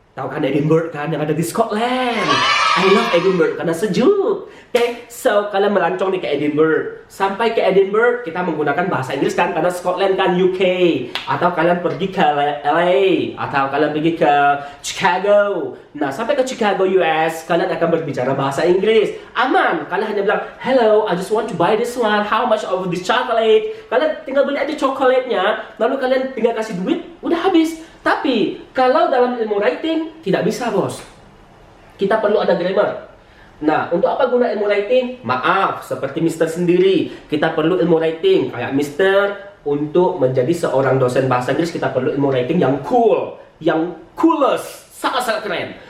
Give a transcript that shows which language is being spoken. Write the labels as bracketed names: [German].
[Indonesian] Tahu kan Edinburgh kan yang ada di Scotland. [English] I love Edinburgh [Indonesian] karena sejuk. Oke, so kalian melancong nih ke Edinburgh. Sampai ke Edinburgh kita menggunakan bahasa Inggris kan karena Scotland kan UK. Atau kalian pergi ke LA, atau kalian pergi ke Chicago. Nah, sampai ke Chicago US, kalian akan berbicara bahasa Inggris. Aman, kalian hanya bilang, [English] "Hello, I just want to buy this one. How much of this chocolate?" [Indonesian] Kalian tinggal beli aja coklatnya, lalu kalian tinggal kasih duit, udah habis. Tapi kalau dalam ilmu writing tidak bisa, bos. Kita perlu ada grammar. Nah, untuk apa guna ilmu writing? Maaf, seperti Mister sendiri, kita perlu ilmu writing. Kayak Mister, untuk menjadi seorang dosen bahasa Inggris, kita perlu ilmu writing yang cool, yang coolest, sangat-sangat keren.